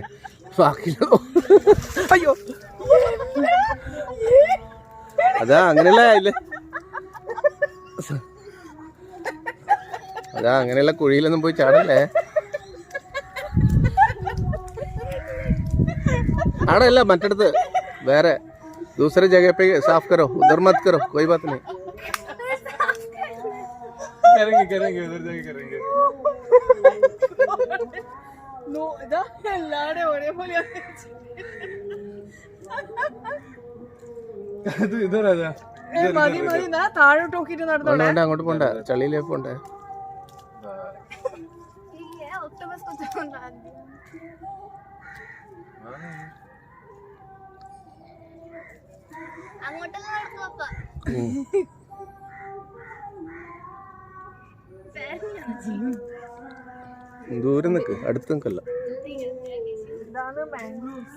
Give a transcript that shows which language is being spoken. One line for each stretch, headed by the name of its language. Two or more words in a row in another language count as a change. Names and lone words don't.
Malayalam: ബാക്കിയുള്ളൂ അയ്യോ അതാ അങ്ങനെയല്ല ഇല്ലേ, അതാ അങ്ങനെയുള്ള കുഴിയിലൊന്നും പോയി ചാടല്ലേ. ആടല്ല മറ്റടുത്ത് വേറെ
Hindi: दूसरे जगह पे साफ करो, उधर मत करो, कोई बात नहीं. करेंगे करेंगे उधर जाके करेंगे. नो इधर लाड़े ओरे बोले तू इधर आ जा.
Malayalam: മതി മതി. താഴോട്ട് നോക്കിട്ട് നടന്നോളെ. അങ്ങോട്ട് പോണ്ട, ചളിയിലേക്ക് പോണ്ടേ.
Hindi: ऑक्टोपस को तो डाल दिया.
Malayalam: അങ്ങോട്ടല്ല നടക്കും അപ്പ. ദൂരെ നിൽക്ക്, അടുത്ത് നിൽക്കല്ല. ഇതാണ് മാംഗ്രോവ്സ്.